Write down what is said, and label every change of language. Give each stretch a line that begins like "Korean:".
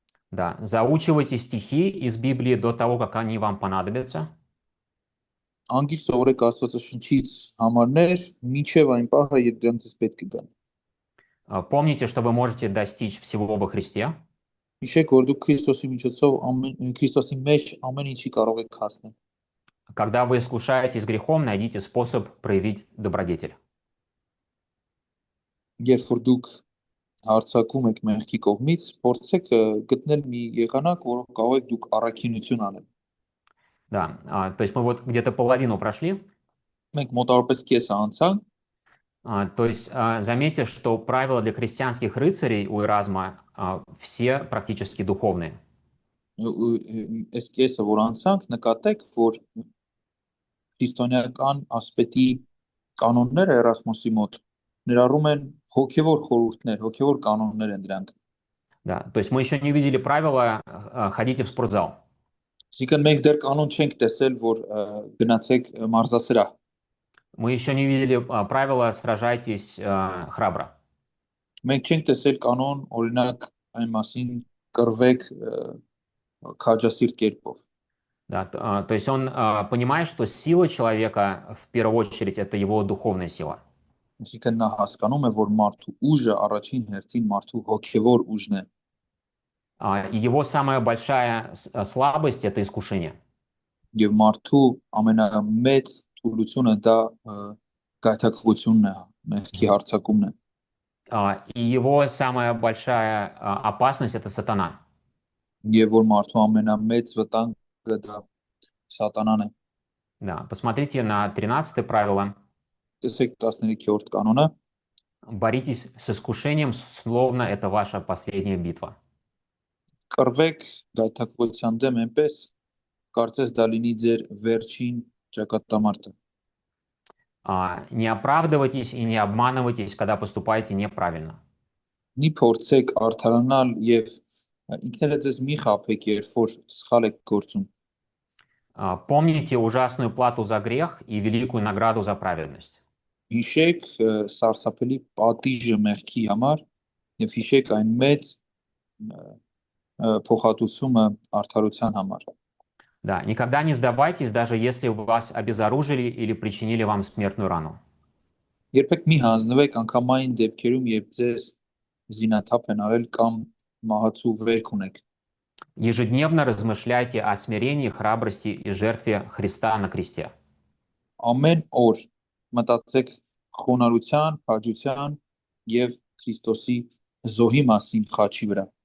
Russian: Да, заучивайте стихи из Библии до того, как они вам понадобятся.
Armenian: Անգիր սովորեք Աստվածաշնչից համարներ, մինչև այն պահը, երբ դրանց պետք է գան։
Russian: Помните, что вы можете достичь всего во Христе.
Armenian: Հիշեք, որ դուք Քրիստոսի մեջ ամեն ինչի կարող եք հասնել։
Russian: Когда вы искушаетесь грехом, найдите способ проявить добродетель.
Armenian: Երբ որ դուք հարցակում եք մեղքի կողմից, փորձեք գտնել մի եղանակ, որով կարող եք դուք առաքինություն անել։
Russian: Да, то есть мы вот где-то половину прошли.
Armenian: Մենք մոտավորապես կեսը անցանք։
Russian: То есть заметьте, что правила для христианских рыцарей у Эразма все практически духовные.
Armenian: Այս կեսը որ անցանք, նկատեք, որ քրիստոնեական ասպետի կանոնները Էրասմոսի մոտ ներառում են հոգևոր խորհուրդներ, հոգևոր կանոններ են դրանք։
Russian: Да, то есть мы еще не увидели правила «ходите в спортзал».
Armenian: Այսինքն մենք դեռ կանոն չենք տեսել, որ գնացեք մարզասրահ։
Russian: Мы еще не видели правила «сражайтесь храбро».
Armenian: Մենք չենք տեսել կանոն, օրինակ, այն մասին կռվեք քաջասիրտ կերպով։
Russian: Да, то есть он понимает, что сила человека в первую очередь это его духовная сила.
Armenian: Այսինքն նա հասկանում է, որ մարդու ուժը առաջին հերթին մարդու հոգևոր ուժն է։
Russian: И его самая большая слабость это искушение.
Armenian: Եվ մարդու ամենամեծ թուլությունը դա գայթակղությունն է, մեղքի հարձակումն է։
Russian: И его самая большая опасность это сатана.
Armenian: Եվ որ մարդու ամենամեծ վտանգը դա սատանան է։
Russian: Да, посмотрите на 13 правило.
Armenian: Տեսեք 13-րդ կանոնը։
Russian: Боритесь с искушением, словно это ваша последняя битва.
Armenian: Կռվեք գայթակղության դեմ այնպես, կարծես դա լինի ձեր վերջին ճակատամարտը։
Russian: Не оправдывайтесь и не обманывайтесь, когда поступаете неправильно.
Armenian: Մի փորձեք արդարանալ եւ ինքներդ ձեզ մի խաբեք, երբ որ սխալ եք գործում։
Russian: Помните ужасную плату за грех и великую награду за праведность.
Armenian: Հիշեք սարսափելի պատիժը մեղքի համար եւ հիշեք այն մեծ փոխհատուցումը արդարության համար։
Russian: Да, никогда не сдавайтесь, даже если вас обезоружили или причинили вам смертную рану.
Armenian: Երբեք մի հանձնվեք անգամային դեպքերում, երբ ձեզ զինաթափ են արել կամ մահացու վերք ունեք։
Russian: Ежедневно размышляйте о смирении, храбрости и жертве Христа на кресте.
Armenian: Ամեն օր մտածեք խոնարհության, քաջության եւ Քրիստոսի զոհի մասին խաչի վրա։